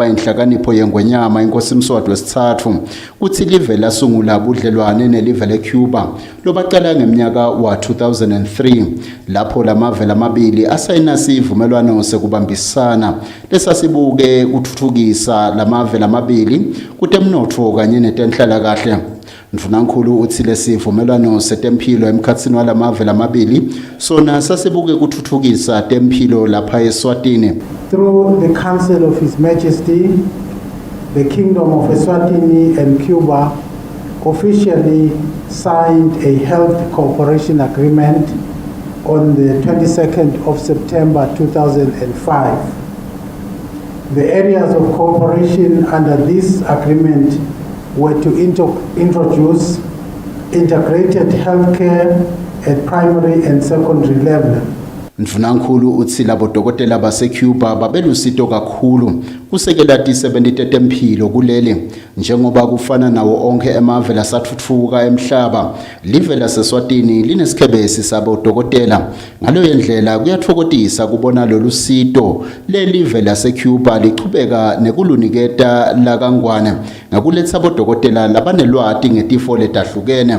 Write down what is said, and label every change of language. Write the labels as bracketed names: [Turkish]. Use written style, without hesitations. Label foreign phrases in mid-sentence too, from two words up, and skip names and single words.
[Swati] inhlakanipho yengwenyama inkosi Mswati wesithathu kuthi live lasungula budlelwane nelive leCuba lobaqala ngeminyaka wa 2003 lapho lamave lamabili asayina sivumelwano sekubambisana lesasibuke uthuthukisa lamave lamabili kutemnotho kanye netenhlala kahle Mfunankulu uthi lesivumelwano setempilo emkhathini walamave lamabili sona sasibuke kuthuthukisa tempilo lapha eSwatini [English] through the council of His Majesty the Kingdom of Eswatini and Cuba officially signed a health cooperation agreement on the 22nd of September 2005. The areas of cooperation under this agreement were to introduce integrated healthcare at primary and secondary level. [Swati] Mfunankulu uthi labo dokotela base-Cuba babelusito kakhulu kusekela ti-70 tempilo kuleli njengoba kufana nawo onke emave lasathuthuka emhlaba. Live laseSwatini linesikhebesi sabo dokotela. Ngaloyo ndlela kuyathokozisa kubona lolu sito lelive lase-Cuba liqhubeka nekuluniketa lakangwane ngakuletha bodokotela labanelwati ngetifo letahlukene.